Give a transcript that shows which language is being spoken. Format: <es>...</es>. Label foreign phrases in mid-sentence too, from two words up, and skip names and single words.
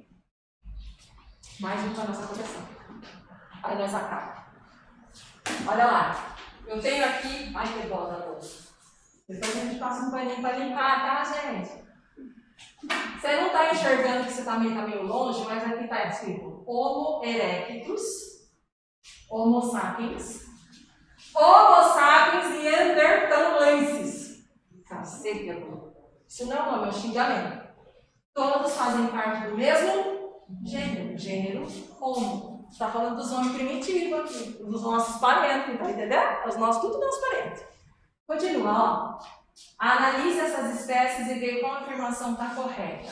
<pt>Mais um para a nossa coleção. Aí nós acabamos. Olha lá. Eu tenho aqui. Ai, que bola da bolsa. Depois a gente passa um paninho para limpar, tá, gente? Você não está enxergando que você tá meio longe, mas aqui está escrito Homo erectus, Homo sapiens, Homo sapiens neanderthalensis. Cacete, isso não é um nome, é um xingamento. Todos fazem parte do mesmo gênero Homo. Está falando dos homens primitivos aqui, dos nossos parentes, tá entendendo? Os nossos, tudo nossos parentes. Continua, ó. Analise essas espécies e vê qual afirmação está correta.</pt>